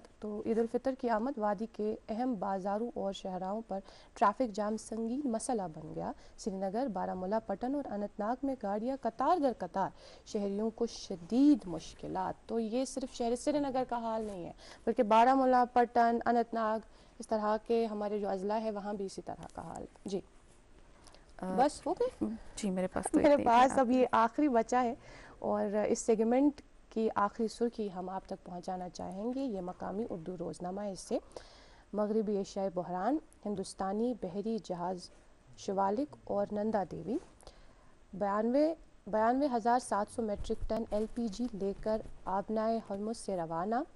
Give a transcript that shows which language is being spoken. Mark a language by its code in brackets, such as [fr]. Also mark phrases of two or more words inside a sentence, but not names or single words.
[ur] تو عید الفطر کی آمد وادی کے اہم بازاروں اور شہراؤں پر ٹریفک جام سنگین مسئلہ بن گیا. سری نگر، بارہمولہ، پٹن اور اننت ناگ میں گاڑیاں قطار در قطار، شہریوں کو شدید مشکلات. تو یہ صرف شہر سری نگر کا حال نہیں ہے بلکہ بارہمولہ، پٹن، اننت ناگ اس طرح کے ہمارے جو اضلاع ہے وہاں بھی اسی طرح کا حال. جی بس ہو گئے. جی میرے پاس تو میرے پاس اب یہ آخری بچا ہے اور اس سیگمنٹ کی آخری سرخی ہم آپ تک پہنچانا چاہیں گے. یہ مقامی اردو روزنامہ ہے. اس سے مغربی ایشیائی بحران، ہندوستانی بحری جہاز شوالک اور نندا دیوی 92,700 میٹرک ٹن LPG لے کر آبنائے ہرمز سے روانہ.